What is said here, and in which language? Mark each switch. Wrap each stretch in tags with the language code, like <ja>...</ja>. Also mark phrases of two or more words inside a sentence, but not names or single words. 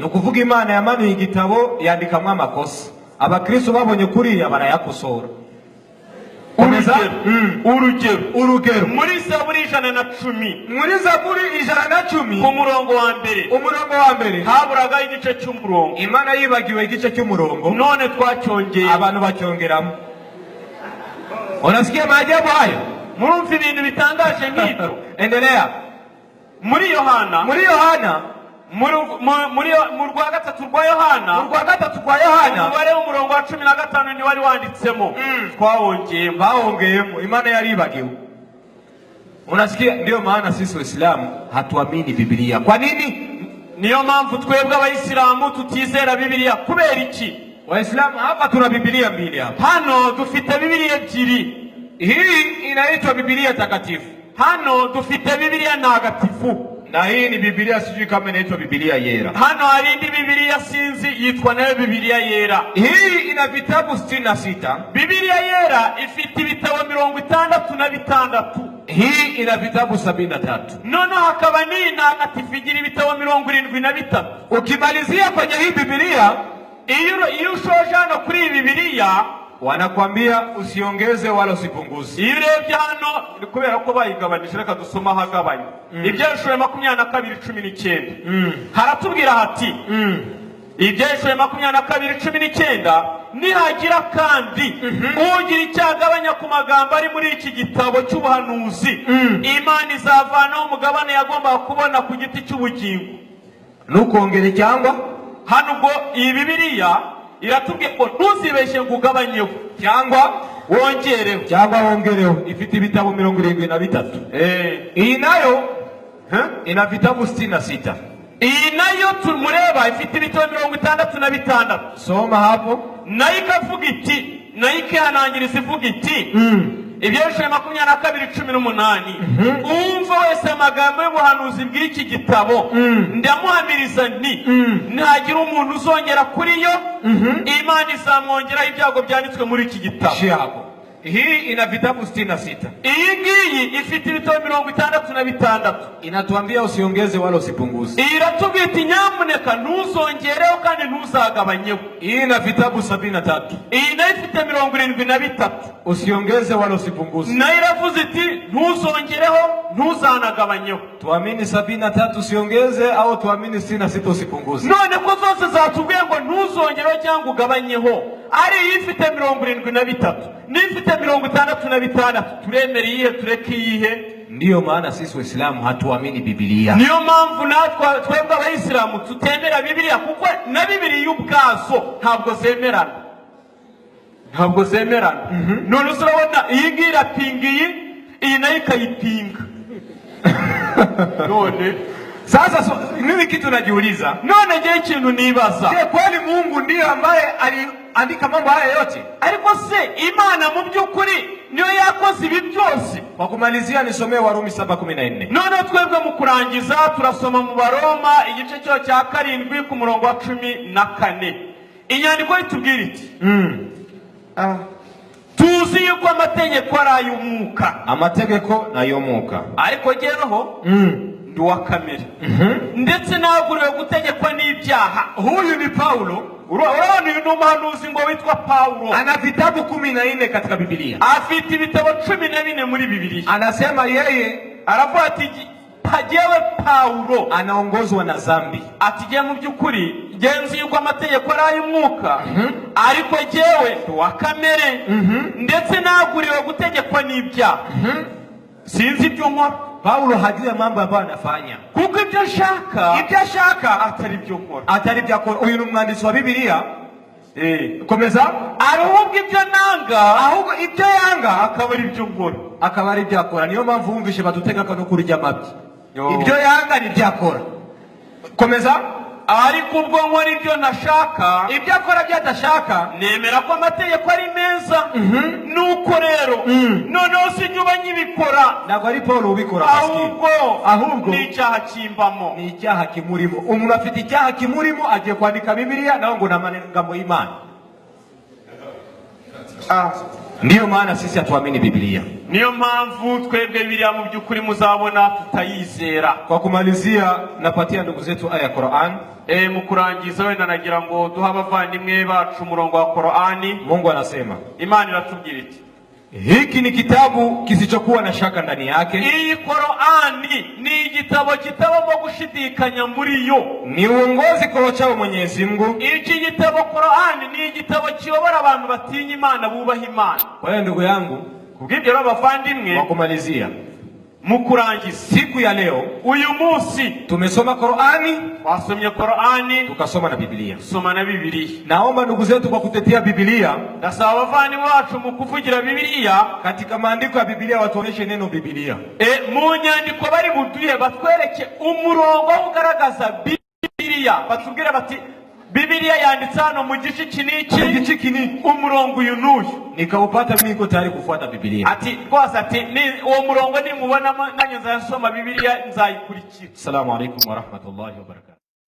<rw>No kuvuga Imana yamanuye igitabo yandikamwe amakosa. Abakristo babonye kuriya barayakosora. Urugero muri Zaburi 110, muri Zaburi 110 ku murongo wa mbere haburaga igice cy'umurongo. Imana yibagiwe igice cy'umurongo, none twacyongeye, abantu bacyongeramo.</rw> <sw>Unasikia maajabu hayo?</sw> <rw>Murumva ibintu bitangaje nk'ibyo.</rw> <sw>Endelea.</sw> <rw>Muri Yohana mu rwa gatatu rwa Yohana umubare w'umurongo wa 15 ni wari wanditsemo. Baongeyemo. Imana yaribagiwe.</rw> <sw>Unasikia? Ndio maana sisi Waislamu hatuamini Biblia. Kwa nini?</sw> <rw>Niyo mpamvu twebwe abayisilamu tutizera Biblia. Kubera iki?</rw> <sw>Waislamu hapa tuna Biblia mbili hapa.</sw> <rw>Hano dufite Biblia ebyiri.</rw> <sw>Hii inaitwa Biblia takatifu.</sw> <rw>Hano dufite Biblia ntagatifu.</rw> <sw>Na hii ni Biblia sijui kama inaitwa Biblia yera.</sw> <rw>Hano hari indi Biblia sinzi yitwa nayo Biblia yera.</rw> <sw>Hii ina vitabu 66.</sw> <rw>Biblia yera ifite ibitabo 66.</rw> <sw>Hii ina vitabu 73.</sw> <rw>Nono hakaba ni ntagatifu igira ibitabo 73.</rw> <sw>Ukimalizia kwenye hii Biblia,</sw> <rw>iyo ushoje hano kuri iyi Biblia</rw> <sw>wanakwambia usiongeze wala usipunguze.</sw> <rw>Iyo urebye hano kubera ko bayigabanije, reka dusoma hagabanye. Ibyeshuri 22:19 haratubwira hati Ibyeshuri 22:19 nihagira kandi ugira icyagabanya ku magambo ari muri iki gitabo cy'ubuhanuzi, Imana izavanaho umugabane yagombaga kubona ku giti cy'ubugingo. Nukongere cyangwa hano ubwo iyi Bibiliya iratubwiye ko ntuzibeshye ngo ugabanyeho cyangwa wongereho. Ifite ibitabo 73. Iyi nayo</rw> <sw>ina vitabu</sw> <rw>66. Iyi nayo tumureba ifite ibitabo 66. Soma hapo. Nayo ikavuga iti, nayo ikihanangiriza ivuga iti Ibyeshuri 22:18 umva wese amagambo y'ubuhanuzi bw'iki gitabo ndamuhamiriza nti ntagira umuntu uzongera kuri yo, Imana izamwongeraho ibyago byanditswe muri iki gitabo.</rw> <sw>Hii ina vitabu 66.</sw> <rw>Iyi ngiyi ifite ibitabo 66.</rw> <sw>Inatuambia usiongeze wala usipunguze.</sw> <rw>Iratubwira iti nyamuneka ntuzongereho kandi ntuzagabanyeho.</rw> <sw>Hii ina vitabu 73.</sw> <rw>Iyi nayo ifite 73.</rw> <sw>Usiongeze wala usipunguze.</sw> <rw>Na iravuze iti ntuzongereho ntuzanagabanyeho.</rw> <sw>Tuamini 73 usiongeze au tuamini 66 usipunguze.</sw> <rw>None ko zose zatubwiye ngo ntuzongereho cyangwa ugabanyeho, ari ifite 73 n'ifite 66, turemere iyihe tureke iyihe?</rw> <sw>Ndiyo maana sisi Waislamu hatuamini Bibiliya.</sw> <rw>Niyo mpamvu natwe twebwe abayisilamu tutemera Bibiliya, kuko na Bibiliya ubwazo ntabwo zemerana. None urabona iyi ngiyi irapinga iyi nayo ikayipinga. None</rw> <sw>sasa mimi kitu najiuliza,</sw> <rw>none je ikintu nibaza,</rw> <sw>je kweli Mungu ndiye ambaye aliandika mambo haya yote?</sw> <rw>Ariko se Imana mu by'ukuri niyo yakoze ibi byose?</rw> <sw>Kwa kumalizia nisomee Warumi 7:14.</sw> <rw>None twebwe mu kurangiza turasoma mu Baroma igice cyo cya 7 ku murongo wa 14. Inyandiko itubwira iti tuzi yuko amategeko ari ay'umwuka. Amategeko n'ay'umwuka, ariko jyeweho ndi wa kamere, ndetse naguriwe gutegekwa n'ibyaha.</rw> <sw>Huyu ni Paulo.</sw> <rw>Urabona uyu ni umuhanuzi ngo witwa Paulo.</rw> <sw>Ana vitabu 14 katika Biblia.</sw> <rw>Afite ibitabo 14 muri Bibiliya.</rw> <sw>Anasema yeye,</sw> <rw>aravuga ati pajewe Paulo</rw> <sw>anaongozwa na dhambi.</sw> <rw>Ati je mu by'ukuri genzi yuko amategeko ari ay'umwuka, ariko jewe ndi wa kamere, ndetse naguriwe gutegekwa n'ibyaha. Sinzi ibyo nkora.</rw> <sw>Paulo hajui mambo ambayo anafanya,</sw> <rw>kuko ibyo ashaka atari ibyo nkora, atari ibyo akora. Uyu ni umwanditsi wa Bibiliya. Komeza. Ahubwo ibyo nanga, ahubwo ibyo yanga akaba ari ibyo nkora, akaba ari ibyo akora. Niyo mpamvu wumvishe badutegeka no kurya amabyi. Ibyo yanga ni ibyo akora. Komeza. Ariko ubwo nkora ibyo ntashaka, ibyo akora byo adashaka, nemera ko amategeko ari meza. Nuko rero noneho sinyuba nyibikora. Ntabwo ari Paulo ubikora, ahubwo ni icyaha kimbamo, ni icyaha kimurimo. Umuntu afite icyaha kimurimo agiye kwandika Bibiliya naho ngo n'amagambo y'Imana.</rw> <sw>Ndiyo maana sisi hatuamini Biblia.</sw> <rw>Niyo mpamvu twebwe Bibiliya mu by'ukuri muzabona tutayizera.</rw> <sw>Kwa kumalizia napatia ndugu zetu aya ya Qur'an.</sw> <rw>Mu kurangiza wenda nagira ngo duha abavandimwe bacu umurongo wa Qur'ani.</rw> <sw>Mungu anasema,</sw> <rw>Imana iratubwira iti,</rw> <sw>hiki ni kitabu kisichokuwa na shaka ndani yake.</sw> <rw>Iyi Qur'ani ni igitabo kitabamo gushidikanya muri yo.</rw> <sw>Ni uongozi kwa wachao Mwenyezi Mungu.</sw> <rw>Iki gitabo Qur'ani ni igitabo kiyobora abantu batinya Imana, bubaha Imana.</rw> <sw>Kwa hiyo ndugu yangu,</sw> <rw>kubw'ibyo abavandimwe,</rw> <sw>kwa kumalizia,</sw> <rw>mu kurangiza</rw> <sw>siku ya leo,</sw> <rw>uyu munsi</rw> <sw>tumesoma Qur'ani,</sw> <rw>wasomye Qur'ani,</rw> <sw>tukasoma na Biblia.</sw> <rw>Soma na Biblia.</rw> <sw>Naomba ndugu zetu kwa kutetea Biblia,</sw> <rw>ndasaba abavandimwe bacu mu kuvugira Biblia,</rw> <sw>katika maandiko ya Biblia watuoneshe neno Biblia.</sw> <rw>Mu nyandiko bari buduye batwereke umurongo ugaragaza Biblia, batubwire bati Biblia yanditse hano mu gice kiniki, umurongo uyu n'uyu.</rw> <sw>Nikaupata mimi niko tayari kufuata Biblia.</sw> <rw>Ati rwose ati uwo murongo nimubonamo nanjye nzasoma Biblia nzayikurikira.</rw> <ar>السلام عليكم ورحمة الله وبركاته.</ar>